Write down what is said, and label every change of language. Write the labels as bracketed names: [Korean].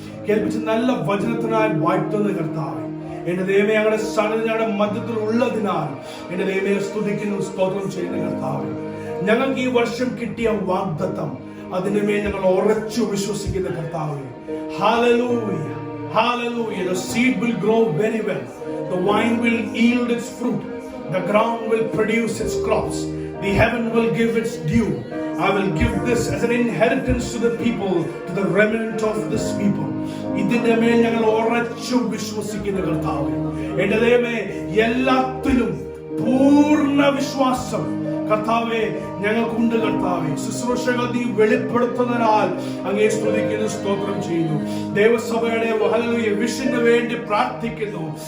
[Malayalam] കേൾപ്പിച്ച നല്ല വചനത്തിനായി വാഴ്ത്തുന്ന കർത്താവേ, എന്റെ ദൈവമേ, ഞങ്ങളുടെ സന്നിധി ഞങ്ങളുടെ മധ്യത്തിൽ ഉള്ളതിനാൽ എന്റെ ദൈവമേ സ്തുതിക്കുന്നു, സ്തോത്രം ചെയ്യുന്ന കർത്താവേ. ഞങ്ങൾക്ക് ഈ വർഷം കിട്ടിയ വാഗ്ദത്തം, അതിനുമേൽ ഞങ്ങൾ ഉറച്ചു വിശ്വസിക്കുന്ന കർത്താവേ. Hallelujah, hallelujah. [English] The seed will grow very well, the vine will yield its fruit, the ground will produce its crops, the heaven will give its dew. I will give this as an inheritance to the people, to the remnant of this people. [Malayalam] ഇതിന്റെ മേൽ ഞങ്ങൾ ഉറച്ചു വിശ്വസിക്കുന്ന കർത്താവേ, എന്റെ ദൈവമേ, എല്ലാത്തിലും പൂർണ്ണ വിശ്വാസം കർത്താവേ ഞങ്ങൾക്കുണ്ട്. കർത്താവേ, ശുശ്രൂഷകൾ നീ വെളിപ്പെടുത്തുന്നതിനാൽ അങ്ങേ സ്തുതിക്കുന്നു, സ്തോത്രം ചെയ്യുന്നു. ദൈവസഭയുടെ ഹല്ലേലൂയ വിഷന് വേണ്ടി പ്രാർത്ഥിക്കുന്നു.